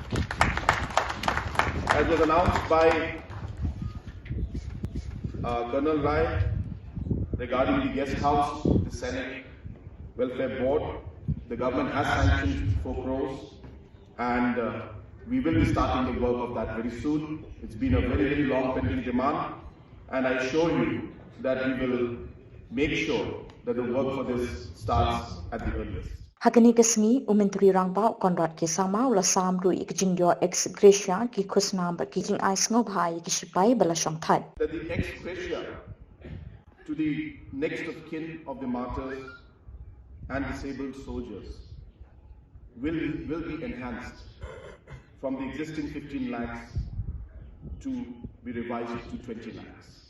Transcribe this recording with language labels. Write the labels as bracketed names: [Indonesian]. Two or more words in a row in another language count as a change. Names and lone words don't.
[English] As was announced by Colonel Rai regarding the guest house, the Senate Welfare Board, the government has sanctioned 4 crores and we will be starting the work of that very soon. It's been a very, very long pending demand and I assure you that we will make sure that the work for this starts at the earliest. [Khasi] Hagani kasni Myntri Rangbah Conrad K Sangma ula samru ikjing yo [English] ex gratia [Khasi] ki khusna ba kijing ai sngob hai ki Shipai bala shongthait. [English] That the ex gratia to the next of kin of the martyrs and disabled soldiers will be enhanced from the existing 15 lakhs to be revised to 20 lakhs.